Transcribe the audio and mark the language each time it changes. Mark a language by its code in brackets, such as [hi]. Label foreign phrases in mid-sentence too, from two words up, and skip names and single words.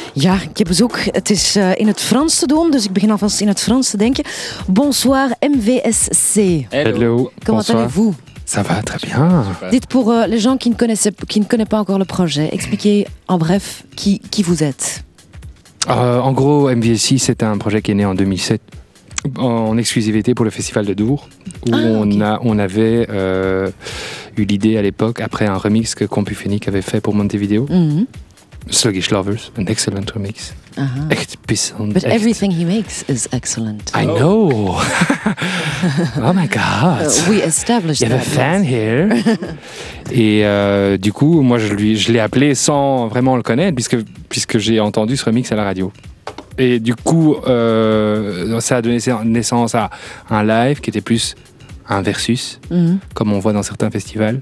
[nl] Ja, ik heb bezoek. Het is in het Frans te doen, dus ik begin alvast in het Frans te denken. [fr] Bonsoir MVSC. [en] Hello. [fr] Comment allez-vous? Ça va, très bien. Dites pour les gens qui ne connaissent pas encore le projet, expliquez en bref qui vous êtes. En gros, MVSC, c'est un projet qui est né en 2007 en exclusivité pour le Festival de Dour, où on avait eu l'idée à l'époque, après un remix que Compufénique avait fait pour Montevideo. Mm-hmm. [en] Sluggish Lovers, an excellent remix. [nl] Echt pissant. [en] But everything he makes is excellent. I know. Oh my God. We established [fr] Il y avait [en] that. un fan here. [fr] Et du coup, moi, je l'ai appelé sans vraiment le connaître, puisque j'ai entendu ce remix à la radio. Et du coup, ça a donné naissance à un live qui était plus un versus, comme on voit dans certains festivals.